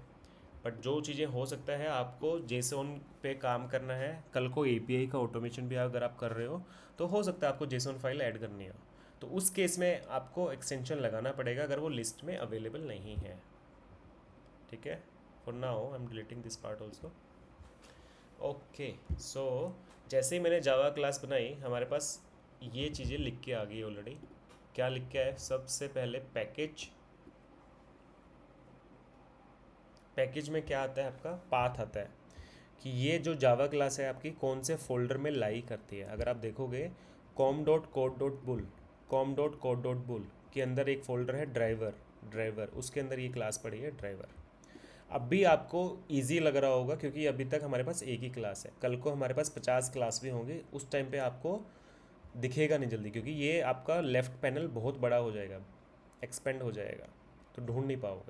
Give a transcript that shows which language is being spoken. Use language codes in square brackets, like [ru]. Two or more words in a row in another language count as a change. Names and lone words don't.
[hi] बट जो चीज़ें हो सकता है आपको जेसोन पे काम करना है, कल को API का ऑटोमेशन भी अगर आप कर रहे हो, तो हो सकता है आपको [en] JSON file [hi] ऐड करनी हो, तो उस केस में आपको एक्सटेंशन लगाना पड़ेगा अगर वो लिस्ट में अवेलेबल नहीं है, ठीक है। [en] for now I am deleting this part also. okay, so [hi] जैसे ही मैंने जावा क्लास बनाई, हमारे पास ये चीज़ें लिख के आ गई ऑलरेडी। क्या लिख के आए? सबसे पहले पैकेज। पैकेज में क्या आता है आपका? पाथ आता है, कि ये जो जावा क्लास है आपकी कौन से फोल्डर में लाई करती है। अगर आप देखोगे com.code.bull, com.code.bull के अंदर एक फ़ोल्डर है ड्राइवर, उसके अंदर ये क्लास पड़ी है ड्राइवर। अब भी आपको इजी लग रहा होगा क्योंकि अभी तक हमारे पास एक ही क्लास है, कल को हमारे पास 50 क्लास भी होंगे, उस टाइम पे आपको दिखेगा नहीं जल्दी, क्योंकि ये आपका [en] left panel [hi] बहुत बड़ा हो जाएगा, एक्सपेंड हो जाएगा, तो ढूंढ नहीं पाओगे।